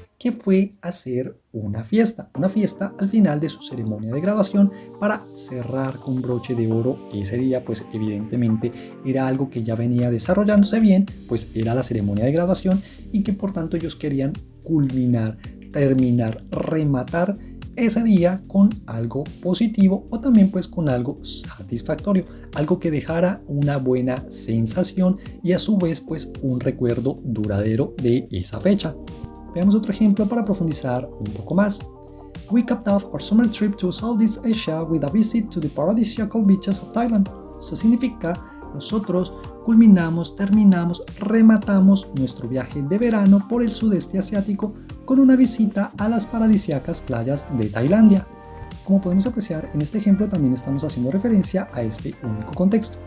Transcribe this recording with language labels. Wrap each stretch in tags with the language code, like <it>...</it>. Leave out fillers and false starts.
<es>que fue hacer una fiesta al final de su ceremonia de graduación para cerrar con broche de oro ese día, pues evidentemente era algo que ya venía desarrollándose bien, pues era la ceremonia de graduación y que por tanto ellos querían culminar, terminar, rematar ese día con algo positivo o también pues con algo satisfactorio, algo que dejara una buena sensación y a su vez pues un recuerdo duradero de esa fecha. Veamos otro ejemplo para profundizar un poco más.</es> <en>We capped off our summer trip to Southeast Asia with a visit to the paradisiacal beaches of Thailand.</en> <es>Esto significa, nosotros culminamos, terminamos, rematamos nuestro viaje de verano por el sudeste asiático con una visita a las paradisíacas playas de Tailandia. Como podemos apreciar, en este ejemplo también estamos haciendo referencia a este único contexto.</es>